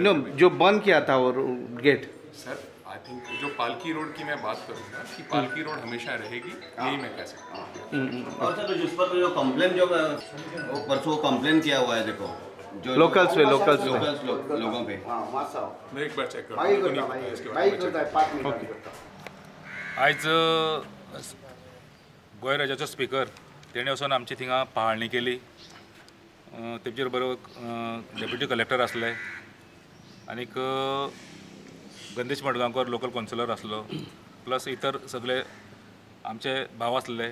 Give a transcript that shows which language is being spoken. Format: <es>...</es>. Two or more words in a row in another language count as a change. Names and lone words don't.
<hi>नो, जो बंद किया था वो गेट सर,</hi> <en>I think</en> <hi>जो पालकी रोड की मैं बात करूँगा कि पालकी रोड हमेशा रहेगी, यही मैं कह सकता हूँ। और सर जिस पर जो कंप्लेन जो परसों कंप्लेन किया हुआ है, देखो जो लोकल्स लोगों पे, मैं एक बार चेक करूँ।</hi> <kok>आयज गोंय राज्याचो स्पीकर तेणें वचून आमची थिंगा पाहणी केली। तेजे बरोबर</kok> <en>deputy collector</en> <kok>आसले आनीक गंदेश मडगांवकर</kok> <en>local councillor</en> <kok>आसलो, प्लस इतर सगळे आमचे भाव आसले।</kok>